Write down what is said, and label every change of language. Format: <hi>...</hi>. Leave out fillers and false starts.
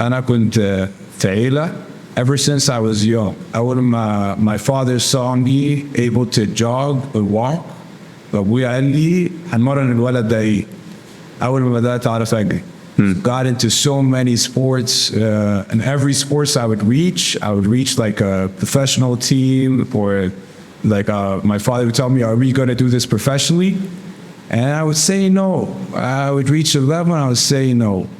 <ar>أنا كنت في عيلة</ar> <en>ever since I was young.</en> <ar>أول ما</ar> <en>my father saw me able to jog or walk,</en> <ar>فأبويا قال لي هنمرن الولد ده إيه؟ أول ما بدأت أعرف أجري.</ar> <en>Got into so many sports, and every sports I would reach like a professional team, or like my father would tell me, are we going to do this professionally? And I would say no. I would reach a level and I would say no.</en>